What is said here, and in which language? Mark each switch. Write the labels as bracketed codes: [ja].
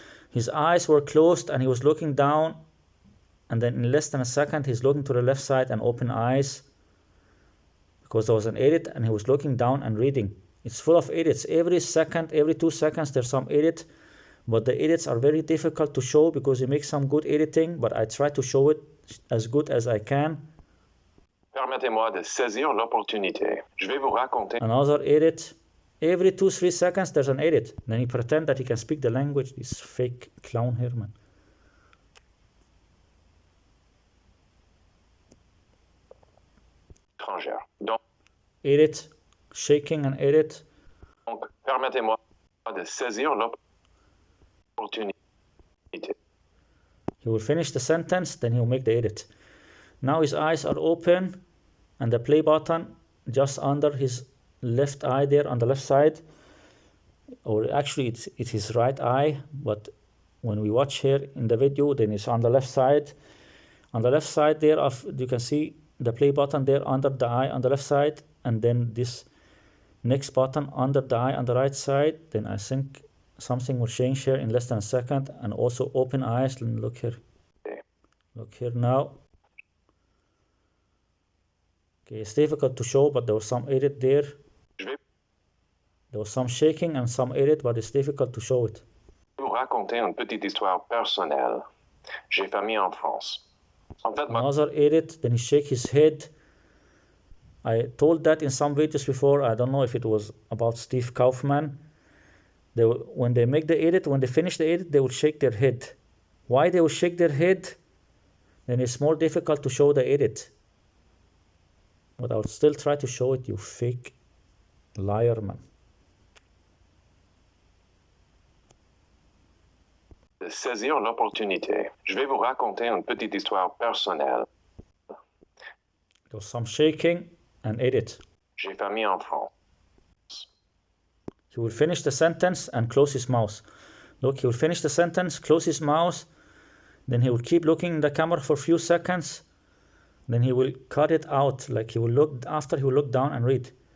[en] His eyes were closed and he was looking down, and then in less than a second he's looking to the left side and open eyes because there was an edit, and he was looking down and reading. It's full of edits. Every second, every 2 seconds there's some edit, but the edits are very difficult to show because he makes some good editing, but I try to show it as good as I can. [fr] Permettez-moi de saisir l'opportunité. Je vais vous raconter. [en] Another edit. Every 2-3 seconds there's an edit. Then he pretend that he can speak the language. This fake clown here, man. [fr] Étrangère. Donc, [en] edit, shaking and edit. [fr] Donc, permettez-moi de saisir l'opportunité. [en] He will finish the sentence, then he will make the edit. Now his eyes are open, and the play button just under his left eye there on the left side, or actually it's his right eye, but when we watch here in the video, then it's on the left side. On the left side there, you can see the play button there under the eye on the left side, and then this next button under the eye on the right side. Then I think something will change here in less than a second, and also open eyes. And look here. Look here now. Okay, it's difficult to show, but there was some edit there. There was some shaking and some edit, but it's difficult to show it. [fr] Je vais vous raconter une petite histoire personnelle. J'ai famille en France. En fait, [en] Another edit, then he shake his head. I told that in some videos before. I don't know if it was about Steve Kaufman. When they make the edit, when they finish the edit, they will shake their head. Why they will shake their head? Then it's more difficult to show the edit. But I'll still try to show it, you fake liar, man. [fr] Saisir l'opportunité. Je vais vous raconter une petite histoire personnelle. [en] There's some shaking and edit. [fr] J'ai famille en France. [en] He will finish the sentence and close his mouth. Look, he will finish the sentence, close his mouth, then he will keep looking in the camera for a few seconds, then he will cut it out, like he will look, after he will look down and read.